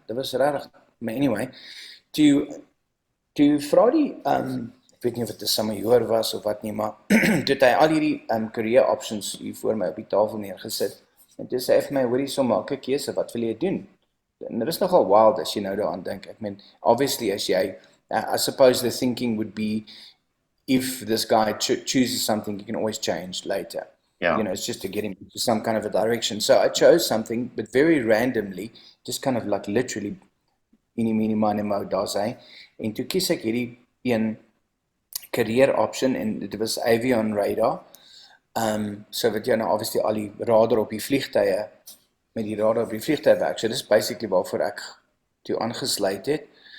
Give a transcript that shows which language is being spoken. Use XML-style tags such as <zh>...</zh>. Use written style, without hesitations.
<af>Dit was regtig, maar anyway, toe vra die ek weet nie of dit 'n samajoor was of wat nie, maar toe het hy al hierdie career options hier voor my op die tafel neergesit. En toe sê hy vir my, hoorie, so maak 'n keuse, wat wil jy doen? En dit is nogal wild as jy nou daaraan dink. Ek meen, obviously as jy,</af> <en>I suppose the thinking would be, if this guy chooses something, you can always change later.</en> <af>ja,</af> <en>It's just to get him into some kind of a direction. So I chose something, but very randomly, just kind of like literally, eenie, meenie, mine, mo,</en> <af>daar sê. En toe kies ek hierdie een career option, en dit was avion radar. So wat jy nou obviously al die radar op die vliegtuie, met die radar op die vliegtuie werk. So dis basically waarvoor ek toe aangesluit het.</af>